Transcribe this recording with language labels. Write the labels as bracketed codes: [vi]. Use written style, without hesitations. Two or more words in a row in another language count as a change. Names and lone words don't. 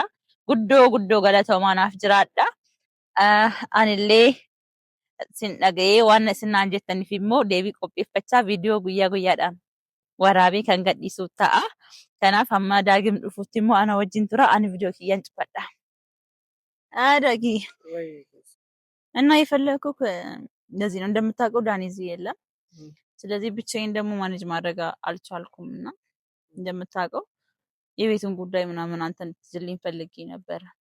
[om] Guddoo galatoomaa naaf jiraadha. Anillee isin dhaga'ee waan isin naan jettaniif immoo deebii qopheeffachaa viidiyoo guyyaa guyyaadhaan waraabee kan gadhiisu ta'a. Kanaaf hamma daagim dhufuutti immoo ana wajjin tura. Ani viidiyoo kiyyaan cufadha. [am] ዳጊ እና የፈለኩህ እንደዚህ ነው። እንደምታውቀው ዳኒ እዚህ የለም። ስለዚህ ብቻዬን ደግሞ ማኔጅ ማድረግ አልቻልኩም እና እንደምታውቀው የቤቱን ጉዳይ ምናምን አንተ እንድትይዝልኝ ፈልጌ ነበር።